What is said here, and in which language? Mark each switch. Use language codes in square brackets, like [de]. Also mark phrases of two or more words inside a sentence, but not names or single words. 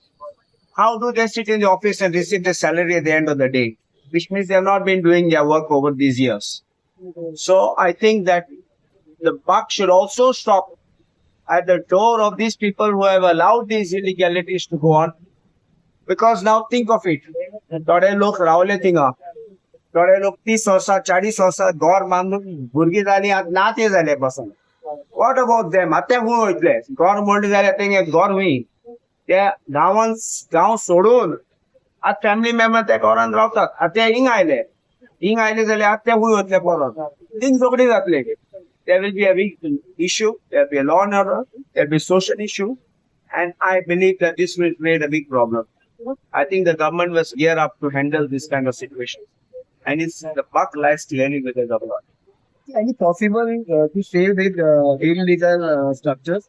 [en] How do they sit in the office and receive their salary at the end of the day? Which means they have not been doing their work over these years. So I think that the buck should also stop at the door of these people who have allowed these illegalities to go on. Because now think of it. [kok] थोडे लोक रावले थिंगा. थोडे लोक 30 वर्सां 40 वर्सां घर बांधून भुरगीं जालीं आतां नाते जाले पासून. What about them? आतां खूंय वयतले? घर मोडलें जाल्यार तेंगे घर खूंय? त्या गांवांत गांव सोडून आज [en] family member [kok] त्या घरांत रावतात. आतां हिंग आयले जाल्यार आतां खूंय वयतले परत? थिंग झगडी जातले. [en] There will be a big issue, there will be a law and order, there will be a social issue, and I believe that this will create a big problem. I think the government must gear up to handle this kind of situation. And it's the buck lies clearly with the government. Any possible to save with illegal structures?